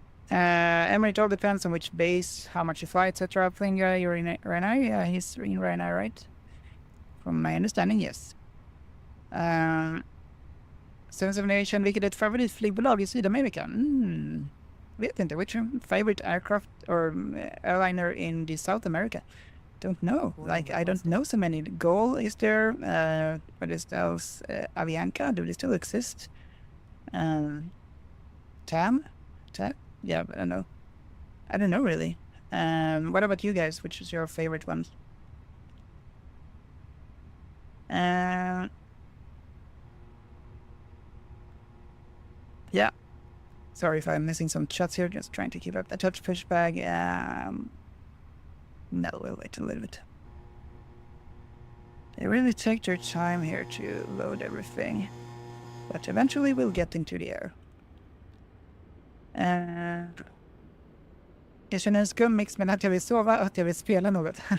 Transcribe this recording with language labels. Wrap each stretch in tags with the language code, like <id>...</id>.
<en>Emery, it all depends on which base, how much you fly, etc. Playing guy, you're in Rainer? Yeah, he's in Rainer, right? From my understanding, yes.</en> <sv>778, vilket är ett favoritflygbolag i Sydamerika? Vet inte,</sv> <en>which favorite aircraft or airliner in the South America? Don't know. Like, I don't know so many. Goal is there. What is else? Avianca, do they still exist? TAM? Yeah, but I don't know. I don't know really. What about you guys? Which is your favorite one? Yeah. Sorry if I'm missing some shots here. Just trying to keep up the touch push bag. No, we'll wait a little bit. They really take their time here to load everything. But eventually we'll get into the air.</en> <sv>Jag känner en skum mix mellan att jag vill sova och att jag vill spela något.</sv>